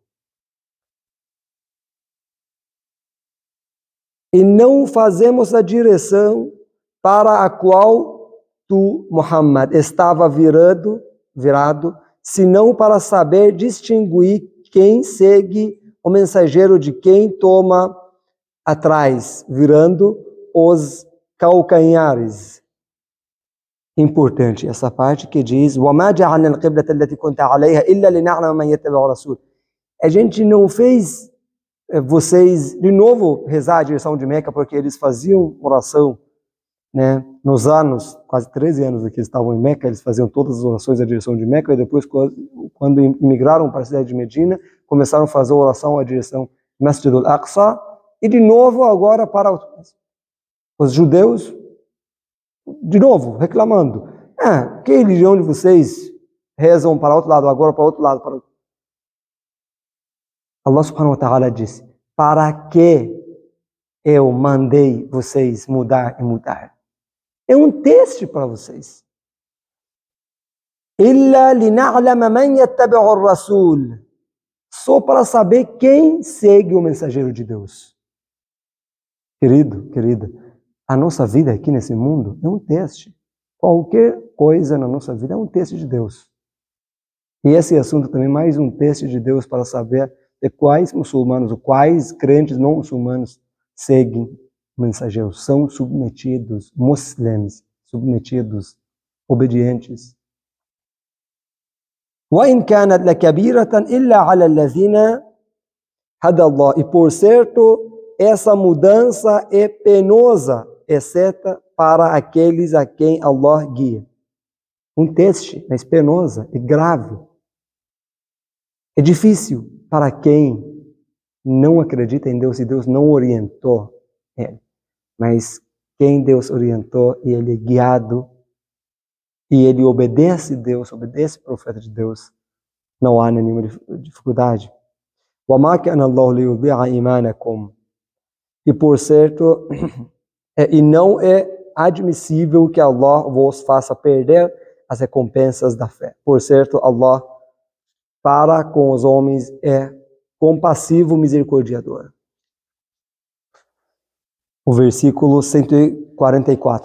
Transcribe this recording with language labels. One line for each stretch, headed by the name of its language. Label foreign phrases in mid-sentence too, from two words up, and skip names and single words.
Portuguese: E não fazemos a direção para a qual tu, Muhammad, estava virado, senão para saber distinguir quem segue o mensageiro de quem toma atrás, virando os calcanhares. Importante essa parte que diz:
Arabic: وَمَا جَعَلْنَا الْقِبْلَةَ الَّتِي كُنْتَ عَلَيْهَا إِلَّا لِنَعْلَمَ مَنْ يَتَّبِعُ الرَّسُولَ.
Portuguese: A gente não fez vocês de novo rezar a direção de Meca, porque eles faziam oração, né? Nos anos, quase 13 anos que eles estavam em Meca, eles faziam todas as orações da direção de Meca, e depois, quando imigraram para a cidade de Medina, começaram a fazer oração à direção de Masjid al-Aqsa, e de novo agora para os judeus, de novo, reclamando. Que religião de vocês rezam para outro lado, agora para outro lado?
Arabic: الله سبحانه وتعالى
Portuguese: disse: para que eu mandei vocês mudar e mudar? É um teste para vocês.
Arabic: إِلَّا لِنَعْلَمَ مَنْ يَتَّبِعُ الرَّسُولَ.
Portuguese: Só para saber quem segue o mensageiro de Deus. Querido, querida, a nossa vida aqui nesse mundo é um teste. Qualquer coisa na nossa vida é um teste de Deus. E esse assunto também é mais um teste de Deus para saber de quais muçulmanos, ou quais crentes não muçulmanos seguem o mensageiro, são submetidos, muçulmanos, submetidos, obedientes.
Arabic: وَإِنْ كَانَتْ لَكَبِيرَةً إِلَّا عَلَى الَّذِينَ هَدَى اللَّهُ.
Portuguese: E por certo, essa mudança é penosa, exceto para aqueles a quem Allah guia. Um teste, mas penosa, é grave. É difícil para quem não acredita em Deus e Deus não orientou ele. Mas quem Deus orientou e ele é guiado e ele obedece Deus, obedece o profeta de Deus, não há nenhuma dificuldade.
Arabic: وَمَا كَانَ اللَّهُ لِيُضِيعَ إِيمَانَكُمْ.
Portuguese: E por certo, e não é admissível que Allah vos faça perder as recompensas da fé. Por certo, Allah para com os homens é compassivo, misericordiador. O versículo 144.